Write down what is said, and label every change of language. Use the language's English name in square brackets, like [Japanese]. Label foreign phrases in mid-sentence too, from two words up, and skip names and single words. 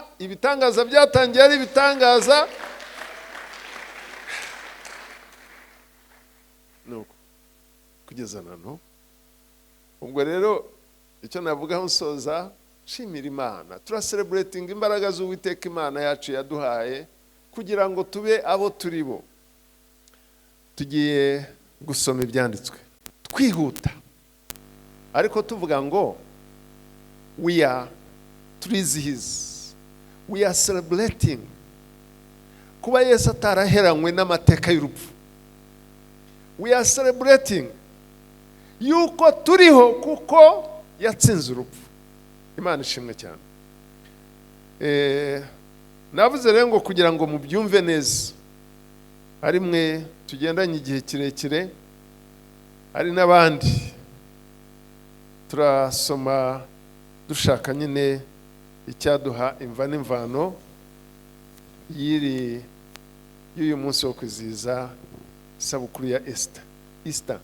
[Kinyarwanda] Ibitangaza byatangiye ari ibitangaza. Nuko kugeza nano ubwo rero icyo navuga nsoza, shimira Imana. Turacelebrating imbaraga z'Uwiteka Imana yacu yaduhaye kugira ngo tube abo turi bo. Tugiye gusoma ibyanditswe twihuta, ariko tuvuga ngo [English] we are celebrating [Kinyarwanda] kuba Yesu ataraheranywe n'amateka y'urupfu. [English] We are celebrating [Kinyarwanda] yuko turiho kuko yatsinze urupfu. Imana ishimwe cyane. Navuze rero ngo kugira ngo mubyumve neza, ari mwe tugendanye igihe kirekire, ari n'abandi turasoma dushaka nyine icyaduha imva n'imvano y'uyu munsi wo kwizihiza isabukuru ya Easter.